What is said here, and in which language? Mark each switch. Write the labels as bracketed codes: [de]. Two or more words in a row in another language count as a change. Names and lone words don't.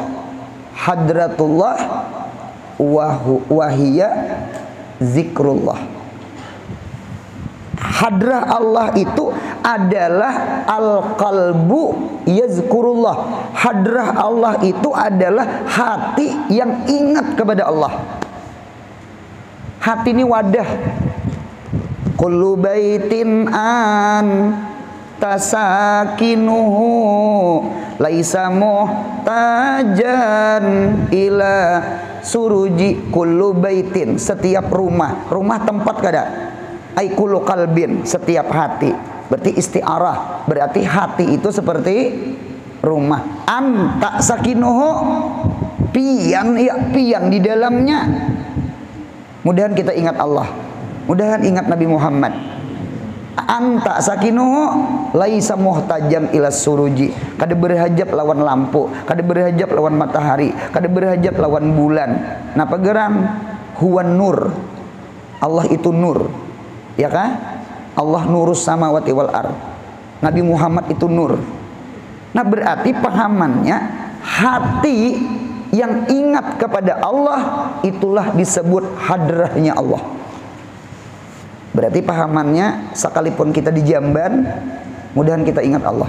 [ar] حضرة الله وهي ذكر الله. [bjn] Hadrah Allah itu adalah [ar] القلب يذكر الله. [bjn] Hadrah Allah itu adalah hati yang ingat kepada Allah. Hati ini wadah. [ar] كل بيت أنت ساكنه ليس محتاجا إلى سراج. كل بيت, [bjn] setiap rumah. Rumah tempat kada? Ai [ar] كل قلب, [bjn] setiap hati. Berarti isti'arah, berarti hati itu seperti rumah. [ar] أنت ساكنه, [bjn] pian, ya pian di dalamnya. Mudahan kita ingat Allah, mudahan ingat Nabi Muhammad. [ar] أنت ساكنه ليس محتاجا إلى سراج. [bjn] Kada berhajat lawan lampu, kada berhajat lawan matahari, kada berhajat lawan bulan. Napa geram? [ar] هو النور. [bjn] Allah itu nur. Ya kan? [ar] الله نور السماوات والأرض. [bjn] Nabi Muhammad itu nur. Nah, berarti pahamannya hati yang ingat kepada Allah itulah disebut hadrahnya Allah. Berarti pahamannya, sekalipun kita di Jamban, mudahan kita ingat Allah.